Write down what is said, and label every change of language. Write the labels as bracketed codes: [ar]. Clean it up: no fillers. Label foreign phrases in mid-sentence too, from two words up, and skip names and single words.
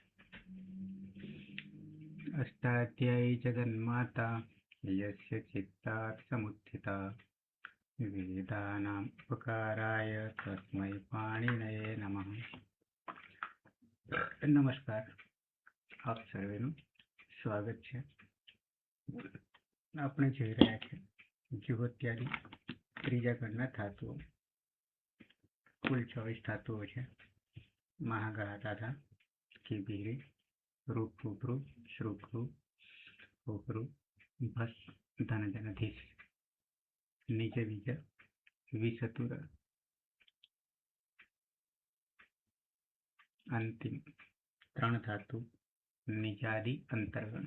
[sa] अष्टाध्यायी जगन्माता यस्य चित्तात् समुत्थिता वेदानाम् उपकाराय तस्मै पाणिनये नमः। [gu] नमस्कार, આપ સર્વેનું સ્વાગત છે। આપણે જોઈ રહ્યા છે જુહોત્યાદી ત્રીજા ગણના ધાતુઓ। કુલ 24 ધાતુઓ છે। મહાગાધાધા, કિબિરી, રૂપરૂ, શ્રુકૃ, ઉકૃ, ભસ, ધનધનધીશ, નીચ બીજ, વિસતુર, અંતિમ 3 ધાતુ નિજાદી અંતર્ગણ।